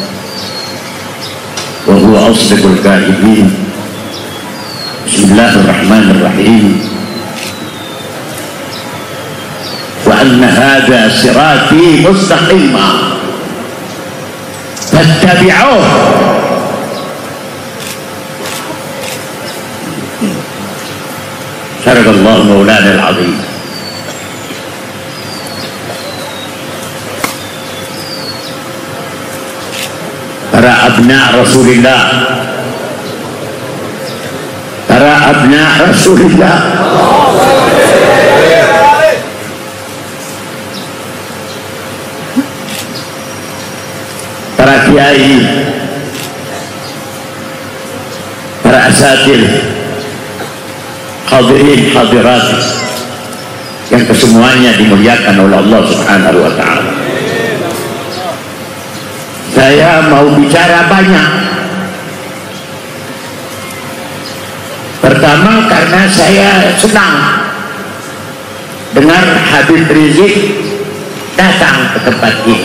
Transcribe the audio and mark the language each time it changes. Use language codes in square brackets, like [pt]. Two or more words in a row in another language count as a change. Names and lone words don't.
[ar] وهو أصدق القائلين بسم الله الرحمن الرحيم وأن هذا صراطي مستقيما فاتبعوه صدق الله مولانا العظيم. [id] Para [ar] أبناء رسول الله, [id] para [ar] أبناء رسول الله, [id] para kiai, para asatir, hadirin hadirat yang kesemuanya dimuliakan oleh [ar] الله سبحانه وتعالى. [id] Saya mau bicara banyak. Pertama karena saya senang dengar Habib Rizik datang ke tempat ini.